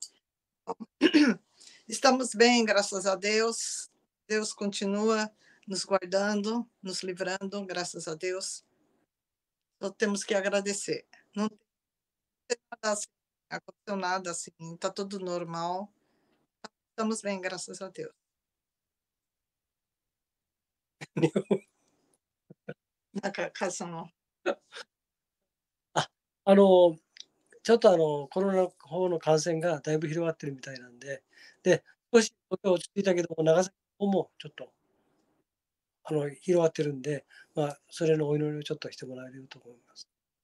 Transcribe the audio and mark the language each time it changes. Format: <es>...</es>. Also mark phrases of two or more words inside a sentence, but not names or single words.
<pt>Estamos bem, graças a Deus. Deus continua nos guardando, nos livrando, graças a Deus. Só temos que agradecer. Não tem nada assim, aconteceu nada assim, está tudo normal. Estamos bem, graças a Deus.</pt> <ja>なんか、カズさんの。ちょっとコロナの方の感染がだいぶ広がってるみたいなんで、少し落ち着いたけども、長崎の方もちょっと広がってるんで、それのお祈りをちょっとしてもらえると思います。</ja>